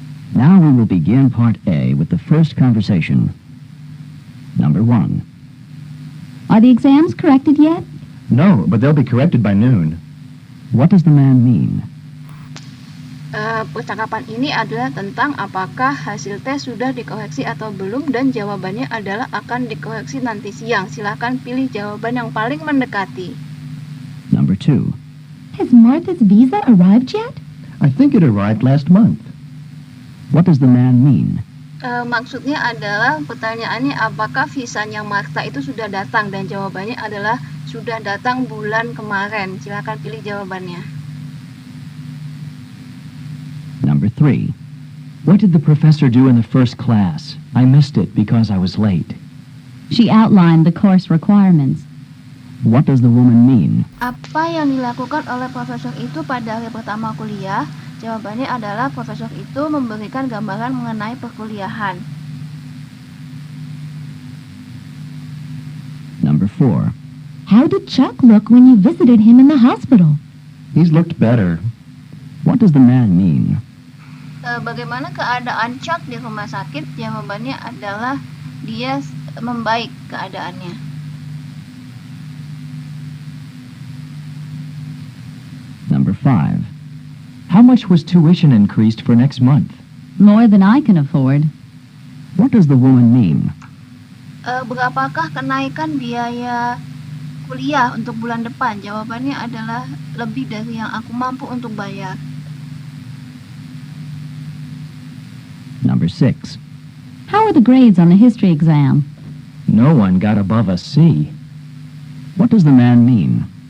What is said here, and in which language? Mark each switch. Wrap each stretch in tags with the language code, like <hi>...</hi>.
<en>Now we will begin part A with the first conversation. Number 1. Are the exams corrected yet? No, but they'll be corrected by noon. What does the man mean?</en> <id>Percakapan ini adalah tentang apakah hasil tes sudah dikoreksi atau belum, dan jawabannya adalah akan dikoreksi nanti siang. Silahkan pilih jawaban yang paling mendekati.</id> <en>Number 2. Has Martha's visa arrived yet? I think it arrived last month. What does the man mean?</en> <id>Maksudnya adalah pertanyaannya apakah visanya Martha itu sudah datang, dan jawabannya adalah sudah datang bulan kemarin. Silakan pilih jawabannya.</id> <en>Number 3. What did the professor do in the first class? I missed it because I was late. She outlined the course requirements. What does the woman mean?</en> <id>Apa yang dilakukan oleh profesor itu pada hari pertama kuliah? Jawabannya adalah profesor itu memberikan gambaran mengenai perkuliahan.</id> <en>Number 4. How did Chuck look when you visited him in the hospital? He's looked better. What does the man mean?</en> <id>Bagaimana keadaan Chuck di rumah sakit? Jawabannya adalah dia membaik keadaannya.</id> <en>Number 5. How much was tuition increased for next month? More than I can afford. What does the woman mean?</en> <id>Berapakah kenaikan biaya kuliah untuk bulan depan? Jawabannya adalah lebih dari yang aku mampu untuk bayar.</id> <en>Number 6. How are the grades on the history exam? No one got above a C. What does the man mean?</en>